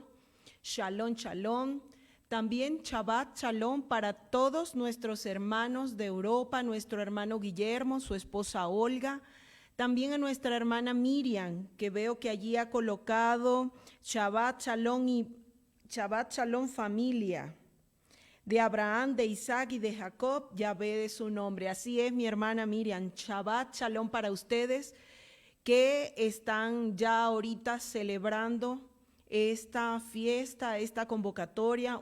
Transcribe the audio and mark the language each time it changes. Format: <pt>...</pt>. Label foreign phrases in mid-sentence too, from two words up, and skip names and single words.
<he>שלום, שלום.</he> <es>También</es> <he>שבת שלום</he> <es>para todos nuestros hermanos de Europa, nuestro hermano Guillermo, su esposa Olga, también a nuestra hermana Miriam, que veo que allí ha colocado</es> <he>שבת שלום</he> <es>y</es> <he>שבת שלום</he> <es>familia. De Abraham, de Isaac y de Jacob, ya ve de su nombre. Así es, mi hermana Miriam.</es> <he>שבת שלום</he> <es>para ustedes que están ya ahorita celebrando esta fiesta, esta convocatoria.</es>